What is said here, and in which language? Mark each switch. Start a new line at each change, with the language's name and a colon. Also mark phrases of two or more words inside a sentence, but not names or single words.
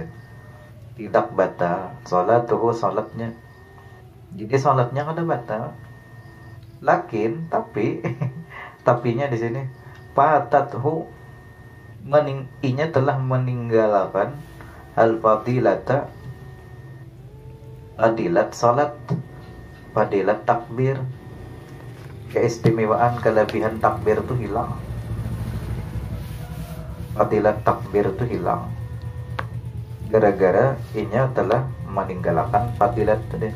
Indonesian: Tidak batal salatuhu, salatnya.
Banjar: Jadi salatnya kada batal. Lakin tapinya di sini fatathu, inya telah meninggalkan al fadilata,
Indonesian: fadilat salat, fadilat takbir, keistimewaan kelebihan takbir itu hilang.
Banjar: Fadilat takbir itu hilang gara-gara inya telah meninggalkan fadilat tadi.